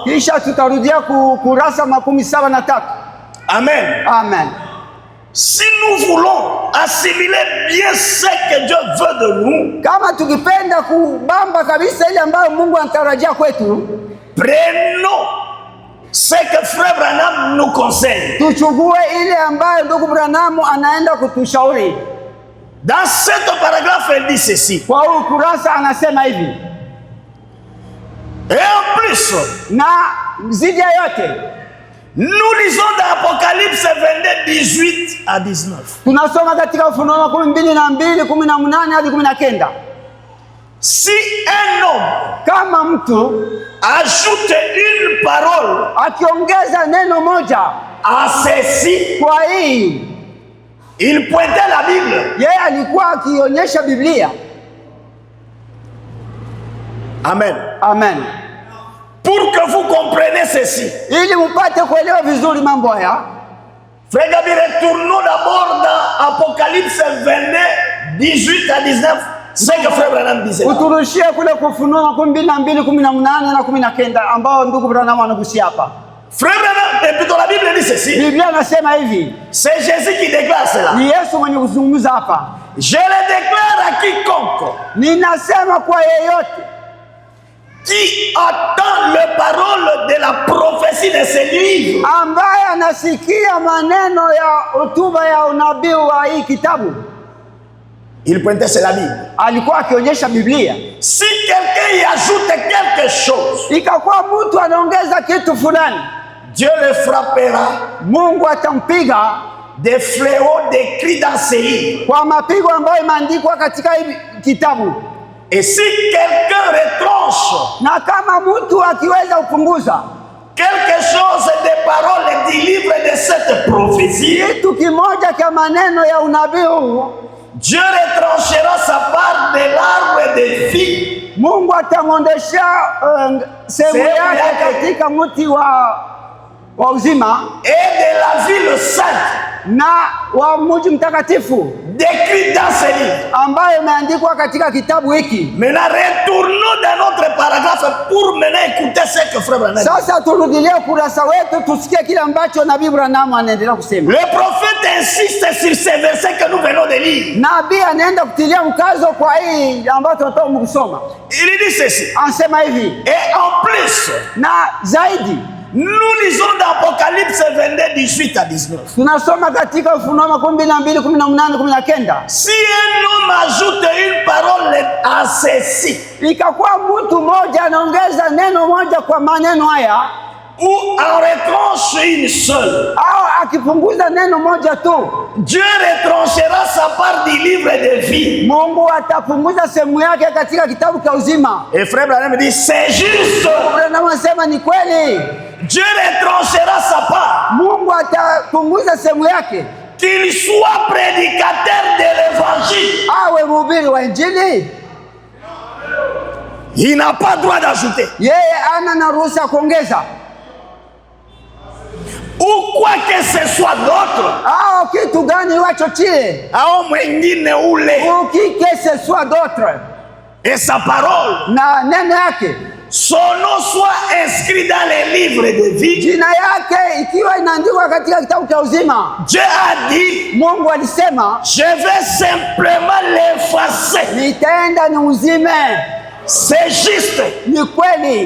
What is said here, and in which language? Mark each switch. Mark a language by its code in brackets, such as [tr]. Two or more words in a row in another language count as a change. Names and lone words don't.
[sw] Kisha tutarudia kurasa 73. Amen. Amen. [fr] Si nous voulons assimiler bien ce que Dieu veut de nous, [sw] Kama tukipenda kubamba kabisa ile ambayo Mungu anatarajia kwetu, [fr] prenons ce que frère Branham nous conseille. [sw] tuchugue ile ambayo ndugu Branham anaenda kutushauri. [fr] Dans cet paragraphe, elle dit ceci. [sw] Kwa huu kurasa anasema hivi, [fr] Et en plus, [sw] na zidi ya yote [fr] nous lisons dans Apocalypse 22, 18 à 19. [sw] tunasoma katika Ufunuo 12:2, 18 hadi 19. [fr] Si un homme [sw] Kama mtu [fr] ajoute une parole [sw] akiongeza neno moja [fr] à ceci, [sw] kwa hii, [fr] il pointait la Bible. [sw] yeye alikuwa akionyesha Biblia. Amen. Amen. [fr] Pour que vous compreniez ceci, [sw] Ili mpate kuelewa vizuri mambo haya, [fr] frère Gabi, retournons d'abord dans Apocalypse 22, 18 à 19. ce que frère Branham disait. [sw] Uturushie kule Kufunuo 12:18 na 19 ambao ndugu Branham anagusia hapa. [fr] Frère Branham, et plutôt la Bible dit ceci. [sw] Biblia inasema hivi. [fr] C'est Jésus qui déclare cela. [sw] Ni Yesu mwenye kuzungumza hapa. [fr] Je le déclare à quiconque [sw] Ninasema kwa yeyote [fr] qui entend les paroles de la prophétie de ce livre, [sw] ambaye anasikia maneno ya hotuba ya unabii wa hii kitabu. [fr] il pointait sur la Bible. [sw] Alikuwa akionyesha Biblia. [fr] Si quelqu'un y ajoute quelque chose, [sw] Ikakuwa mtu anaongeza kitu fulani, [fr] Dieu le frappera [sw] Mungu atampiga [fr] des fléaux décrits dans ce livre. [sw] kwa mapigo ambayo imeandikwa katika hii kitabu. [fr] Et si quelqu'un retranche [sw] Na kama mtu akiweza kupunguza [fr] quelque chose des paroles du livre de cette prophétie, [sw] kitu kimoja cha maneno ya unabii huu, [fr] Dieu retranchera sa part de l'arbre de vie [sw] Mungu atamwondesha sehemu yake katika mti wa uzima [fr] et de la ville sainte [sw] na wa mji mtakatifu [fr] décrit dans ce livre. [sw] ambayo imeandikwa katika kitabu hiki. [fr] Maintenant, retournons dans notre paragraphe pour maintenant écouter ce que frère Branham dit. [sw] Sasa turudilie ukurasa wetu tusikie kile ambacho Nabii Branham anaendelea kusema. [fr] Le prophète insiste sur ces versets que nous venons de lire. [sw] Nabii anaenda kutilia mkazo kwa hii ambayo tunatoka kusoma. [fr] Il dit ceci. [sw] Anasema hivi, [fr] Et en plus, [sw] na zaidi [fr] nous lisons dans Apocalypse 22, 18 à 19. [sw] tunasoma katika Ufunuo 12:18-19. [fr] Si un homme ajoute une parole à ceci, [sw] Ikakuwa mtu mmoja anaongeza neno moja kwa maneno haya, [fr] ou en retranche une seule, [sw] au akipunguza neno moja tu, [fr] Dieu retranchera sa part du livre de vie. [sw] Mungu atapunguza sehemu yake katika kitabu cha uzima. [fr] Et frère Branham dit, c'est juste. [sw] Branham anasema ni kweli, [fr] Dieu retranchera sa part. [sw] Mungu atapunguza sehemu yake, [fr] Qu'il soit prédicateur de l'évangile, [sw] awe mhubiri wa Injili. [fr] il n'a pas droit d'ajouter. [sw] Yeye ana na ruhusa kuongeza [fr] Ou quoi que ce soit d'autre, [sw] au kitu gani wachochie, au mwingine ule, [fr] ou qui que ce soit d'autre, et sa parole, [sw] na neno yake, [fr] son nom soit inscrit dans les livres de vie. [sw] jina yake ikiwa inaandikwa katika kitabu cha uzima. [fr] Dieu a dit, [sw] Mungu alisema, [fr] je vais simplement l'effacer. [sw] nitaenda ni uzime. [fr] C'est juste. [sw] Ni kweli.